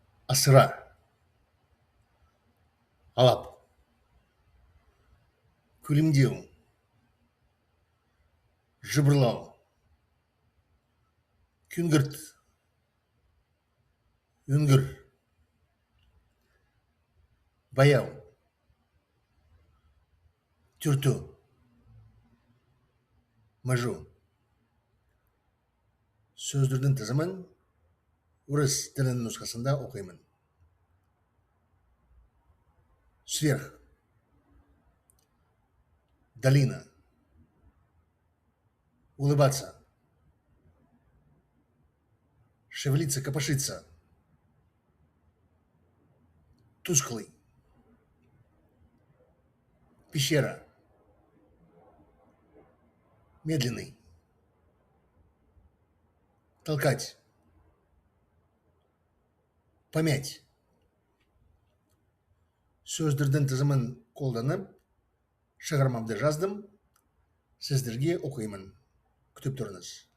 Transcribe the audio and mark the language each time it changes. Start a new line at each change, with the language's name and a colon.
Kazakh: Асыра, алап, күлімдеу, жыбырлау, күңгірт, үңгір, баяу, түрту, мыжу. Сөздердің тізімін орыс тілінің нұсқасында оқимын.
Russian: Сверх, долина, улыбаться, шевелиться, копошиться, тусклый, пещера, медленный, толкать, помять.
Kazakh: Сөздердің тізімін қолданып, шығармамды жаздым, сіздерге оқимын. Күтіп тұрыңыз.